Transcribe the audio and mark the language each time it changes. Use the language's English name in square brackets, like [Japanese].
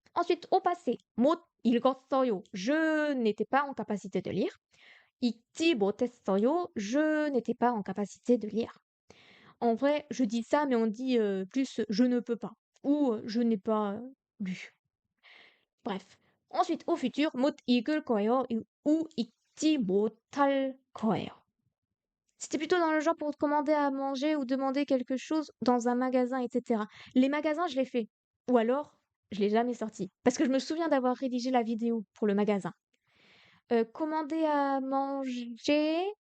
[French] Ensuite, au passé, [Korean] 못 읽었어요, [French] je n'étais pas en capacité de lire. [Korean] 읽지 못했어요, [French] je n'étais pas en capacité de lire. En vrai, je dis ça, mais on dit plus je ne peux pas ou je n'ai pas lu. Bref. Ensuite, au futur, [Korean] 못 읽을 거예요 [French] ou [Korean] 읽지 못할 거예요. [French] C'était plutôt dans le genre pour commander à manger ou demander quelque chose dans un magasin, etc. Les magasins, je l'ai fait. Ou alors, je l'ai jamais sorti. Parce que je me souviens d'avoir rédigé la vidéo pour le magasin. Commander à manger,